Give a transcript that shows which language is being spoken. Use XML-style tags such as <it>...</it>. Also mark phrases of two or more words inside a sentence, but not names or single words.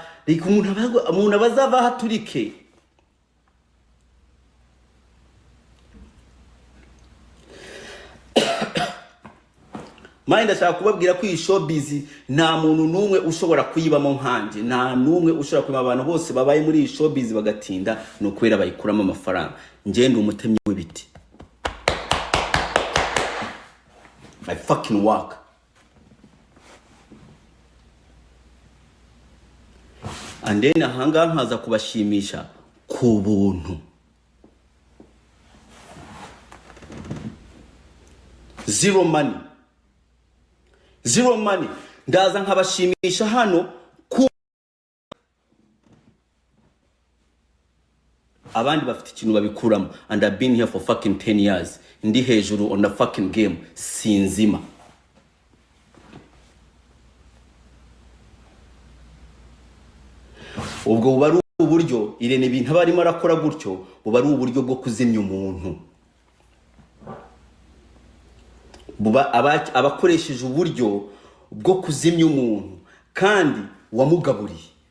<rw>Like umuntu abazava haturike. Mani ndashaka kubabwira ko iyi showbiz nta muntu numwe ushobora kuyibamo nkanje. Nta numwe ushobora kuba, abantu bose babaye muri iyi showbiz bagatinda no kwera bayikuramo amafaranga. Nje ndi umutemyi w'ibiti.</rw> <en>I fucking work. And then</en> <rw>ahanga nkaza kubashimisha ku buntu.</rw> <en>Zero money. Zero money.</en> <rw>Ndaza nkabashimisha hano ku abandi bafite ikintu babikuramo.</rw> <en>And I've been here for fucking 10 years.</en> <rw>Ndi hejuru</rw> <en>on the fucking game.</en> <rw>Sinzima. Ubwo buba ari uburyo Irene ibintu abarimo arakora gutyo, buba ari uburyo bwo kuzimya umuntu. Buba abakoresheje uburyo bwo kuzimya umuntu kandi wamugaburiye.</rw>